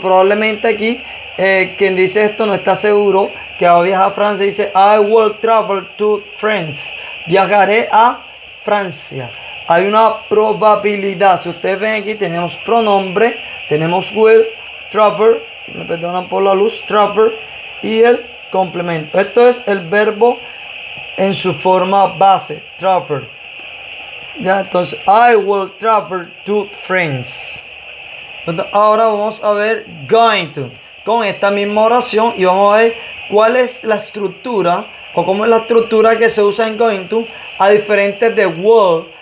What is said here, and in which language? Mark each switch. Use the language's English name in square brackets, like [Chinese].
[Spanish] Probablemente aquí quien dice esto no está seguro que va a viajar a Francia. Dice [English] I will travel to France. [Spanish] Viajaré a Francia. Hay una probabilidad. Si ustedes ven aquí, tenemos pronombre, tenemos will, travel, me perdonan por la luz, travel, y el complemento. Esto es el verbo en su forma base, travel. Ya, entonces, [English] I will travel to France. [Spanish] Entonces, ahora vamos a ver going to, con esta misma oración, y vamos a ver cuál es la estructura, o cómo es la estructura que se usa en going to, a diferentes de will.